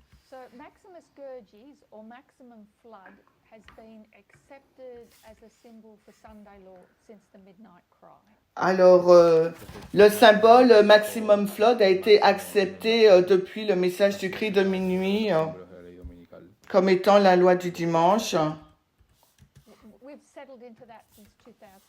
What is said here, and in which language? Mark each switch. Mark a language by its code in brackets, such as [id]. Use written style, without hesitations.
[en] So Maximus Gurgis, or maximum flood, has been accepted as a symbol for Sunday law since the midnight cry. [fr] Alors, le symbole maximum flood a été accepté depuis le message du cri de minuit [es] Símbolos de la ley dominical. [fr] comme étant la loi du dimanche. [en] We've settled into that since 2018.